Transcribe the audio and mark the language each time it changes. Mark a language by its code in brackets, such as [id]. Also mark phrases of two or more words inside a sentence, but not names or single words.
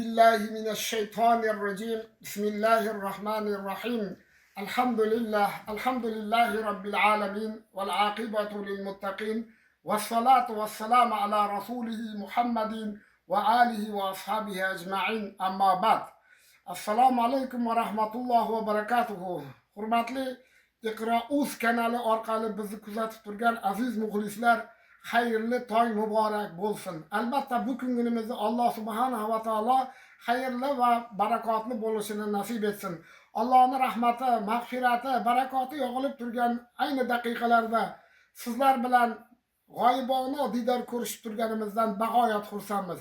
[ar] بالله من الشيطان الرجيم بسم الله الرحمن الرحيم الحمد لله رب العالمين والعاقبة للمتقين والصلاة والسلام على رسوله محمد وآله وأصحابه أجمعين أما بعد السلام عليكم ورحمة الله وبركاته [uz] hurmatli Iqro.uz kanali orqali bizni kuzatib turgan aziz muxlislar, xayrli tong muborak bo'lsin. Albatta bu kunimizni Alloh [ar] سبحانه وتعالى [uz] xayrli va barakotli bo'lishini nasib etsin. Allohning rahmati, mag'firati, barakoti yog'ilib turgan ayni daqiqalarda sizlar bilan g'oyibona didor ko'rishib turganimizdan bag'oyat xursandmiz.